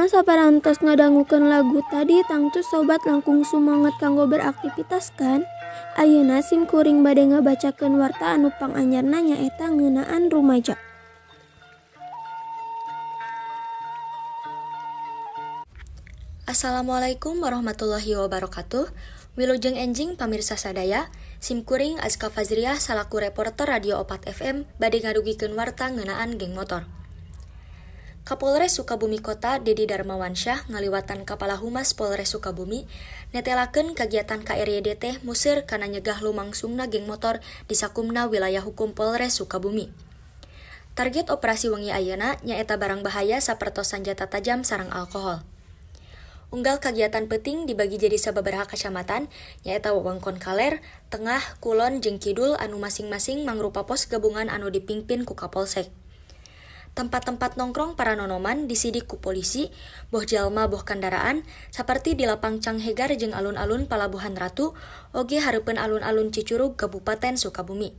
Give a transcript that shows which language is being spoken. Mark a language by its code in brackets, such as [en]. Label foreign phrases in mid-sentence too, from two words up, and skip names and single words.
[su] parantos ngadangukeun lagu tadi tangtu sobat langkung sumanget kanggo beraktivitas kan? Ayeuna simkuring bade ngabacakeun warta anu panganyarna nyaeta ngeunaan rumaja. [ar] السلام عليكم ورحمة الله وبركاته. [su] Wilujeng enjing pamirsa sadaya, simkuring Azka Fazriah salaku reporter Radio Opat FM bade ngadugikeun warta ngeunaan geng motor. Kapolres Sukabumi Kota Dedi Darmawansyah ngaliwatan Kapala Humas Polres Sukabumi netelakeun kagiatan KRYDT museur kana nyegah lumangsungna geng motor di sakumna wilayah hukum Polres Sukabumi. Target operasi wengi ayeuna nyaeta barang bahaya sapertos senjata tajam sareng alkohol. Unggal kagiatan penting dibagi jadi sababaraha kacamatan, nyaeta wewengkon Kaler, Tengah, Kulon, jeung Kidul anu masing-masing mangrupa pos gabungan anu dipingpin ku Kapolsek. Tempat-tempat nongkrong para nonoman disidik ku polisi, boh jalma boh kendaraan, saperti di Lapang Canghegar jeung alun-alun Palabuhan Ratu, oge hareupeun alun-alun Cicurug Kabupaten Sukabumi.